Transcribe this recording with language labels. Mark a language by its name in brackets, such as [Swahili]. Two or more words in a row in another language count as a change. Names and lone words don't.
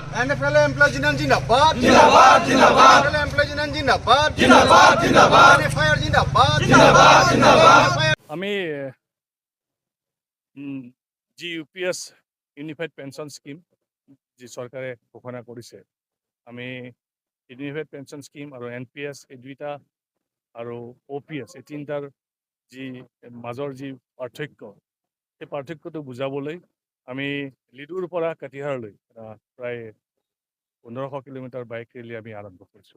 [Hindi] NFL employees union जिंदाबाद जिंदाबाद जिंदाबाद NFL employees union जिंदाबाद जिंदाबाद जिंदाबाद NFIR जिंदाबाद जिंदाबाद जिंदाबाद [Assamese] আমি যি ইউপিএছ ইউনিফাইড পেঞ্চন স্কিম যি চৰকাৰে ঘোষণা কৰিছে আমি ইউনিফাইড পেঞ্চন স্কিম আৰু NPS এই দুইটা আৰু OPS এই তিনিটাৰ যি মাজৰ যি পাৰ্থক্য সেই পাৰ্থক্যটো বুজাবলৈ আমি লিডুৰ পৰা কাটিহাৰলৈ প্ৰায় 1500 কিলোমিটাৰ [English] bike rally [Assamese] আমি আৰম্ভ কৰিছোঁ।